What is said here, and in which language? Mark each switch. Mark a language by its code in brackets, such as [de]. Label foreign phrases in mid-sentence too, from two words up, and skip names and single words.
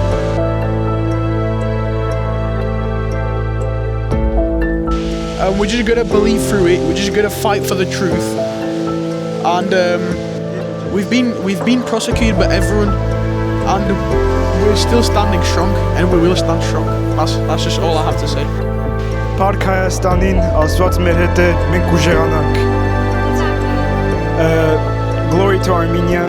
[en] We're just gonna believe through it. We're just gonna fight for the truth. And we've been prosecuted by everyone. And we're still standing strong, and we will stand strong. That's just all I have to say. [hy] Park Հայաստանին Աստված մեր հետ է, մենք կուժեղանանք. [en] Glory to Armenia.